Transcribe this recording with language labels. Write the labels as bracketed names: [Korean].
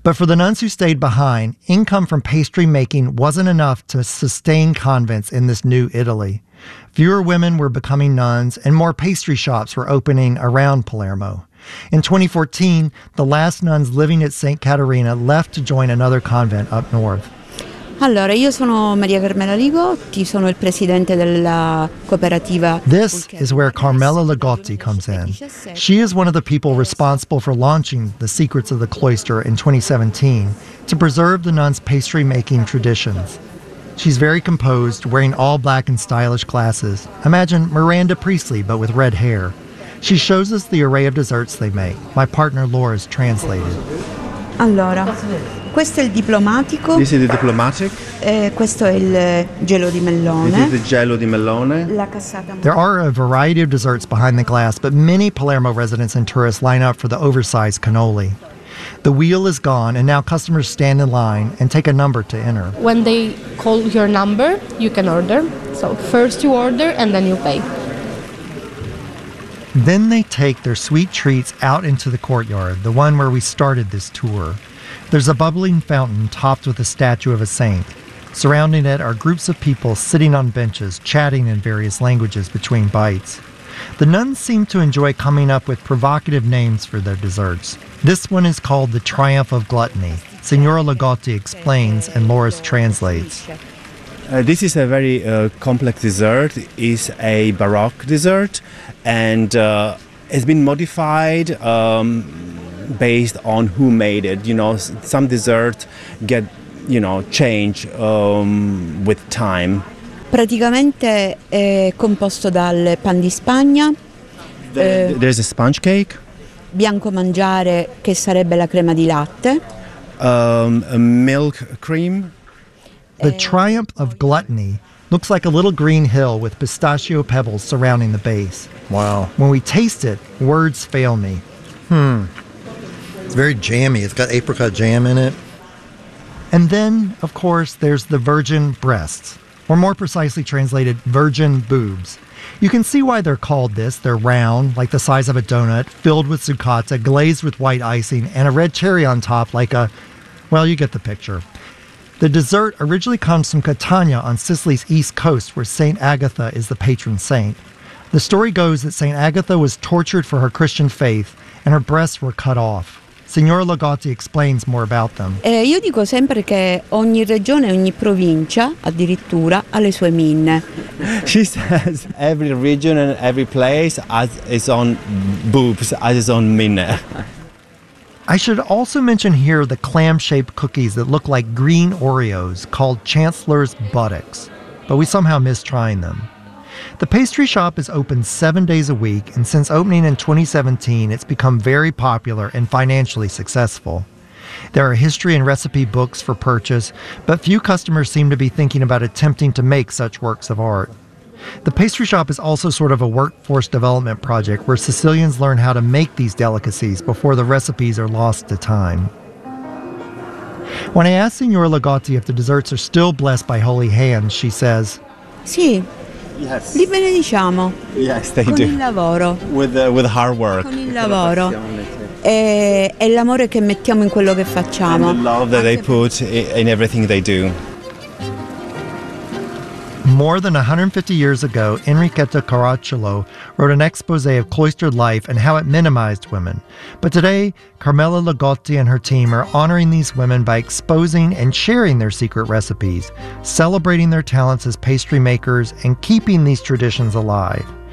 [English] But for the nuns who stayed behind, income from pastry making wasn't enough to sustain convents in this new Italy. Fewer women were becoming nuns, and more pastry shops were opening around Palermo. In 2014, the last nuns living at St. Caterina left to join another convent up north. [Italian] Allora, io sono Maria Carmela Ligotti, sono il presidente della cooperativa. [English] This is where Carmela Ligotti comes in. She is one of the people responsible for launching the Secrets of the Cloister in 2017 to preserve the nuns' pastry-making traditions. She's very composed, wearing all black and stylish glasses. Imagine Miranda Priestly, but with red hair. She shows us the array of desserts they make. My partner Laura is translated. [Italian] Allora, questo è il diplomatico. [English] This is the diplomatic. [Italian] Questo è il gelo di melone. [English] This is the gelo di melone. [Italian] La cassata. [English] There are a variety of desserts behind the glass, but many Palermo residents and tourists line up for the oversized cannoli. The wheel is gone, and now customers stand in line and take a number to enter. When they call your number, you can order. So first you order, and then you pay. Then they take their sweet treats out into the courtyard, the one where we started this tour. There's a bubbling fountain topped with a statue of a saint. Surrounding it are groups of people sitting on benches, chatting in various languages between bites. The nuns seem to enjoy coming up with provocative names for their desserts. This one is called the Triumph of Gluttony. Signora Ligotti explains and Loris translates. This is a very complex dessert. It's a Baroque dessert and it's been modified based on who made it. You know, some desserts get, you know, change with time. [Italian] Praticamente è composto dal pan di Spagna. [English] There's a sponge cake. [Italian] Bianco mangiare, che sarebbe la crema di latte. [English] A milk cream. The Triumph of Gluttony looks like a little green hill with pistachio pebbles surrounding the base. Wow. When we taste it, words fail me. It's very jammy. It's got apricot jam in it. And then, of course, there's the virgin breasts. Or more precisely translated, virgin boobs. You can see why they're called this. They're round, like the size of a donut, filled with zucchini, glazed with white icing, and a red cherry on top, like a, well, you get the picture. The dessert originally comes from Catania on Sicily's east coast, where St. Agatha is the patron saint. The story goes that St. Agatha was tortured for her Christian faith, and her breasts were cut off. Signora Ligotti explains more about them. [Italian] Io dico sempre che ogni regione, ogni provincia, addirittura, ha le sue minne. [English] She says every region and every place has its own boobs, has its own minne. I should also mention here the clam-shaped cookies that look like green Oreos called Chancellor's Buttocks, but we somehow miss trying them. The pastry shop is open 7 days a week, and since opening in 2017, it's become very popular and financially successful. There are history and recipe books for purchase, but few customers seem to be thinking about attempting to make such works of art. The pastry shop is also sort of a workforce development project where Sicilians learn how to make these delicacies before the recipes are lost to time. When I ask Signora Ligotti if the desserts are still blessed by holy hands, she says, [Italian] "Sì." [English] Yes. [Italian] "Li benediciamo." [English] Yes, they [Italian] con [English] do. [Italian] "Con il lavoro." [English] With hard work. [Italian] "Con il lavoro." E l'amore che mettiamo in quello che facciamo. [English] And the love that they put in everything they do. More than 150 years ago, Enrichetta Caracciolo wrote an exposé of cloistered life and how it minimized women. But today, Carmela Ligotti and her team are honoring these women by exposing and sharing their secret recipes, celebrating their talents as pastry makers, and keeping these traditions alive.